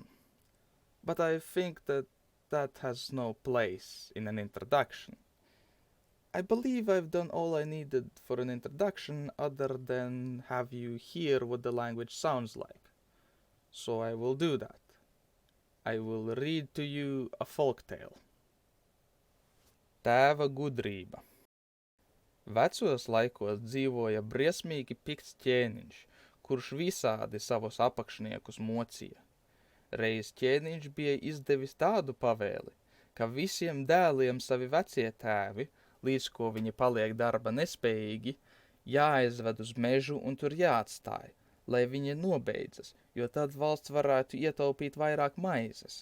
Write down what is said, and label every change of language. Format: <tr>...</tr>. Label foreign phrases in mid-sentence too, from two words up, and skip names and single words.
<en>But I think that has no place in an introduction. I believe I've done all I needed for an introduction other than have you hear what the language sounds like. So I will do that. I will read to you a folktale.</en> <lv>Tēva gudrība. Vecos laikos dzīvoja briesmīgi pikts ķēniņš, kurš visādi savus apakšniekus mocīja. Reiz ķēniņš bija izdevis tādu pavēli, ka visiem dēliem savi vecie tēvi, līdz ko viņi paliek darba nespējīgi, jāaizved uz mežu un tur jāatstāj, lai viņi nobeidzas, jo tad valsts varētu ietaupīt vairāk maizes.</lv>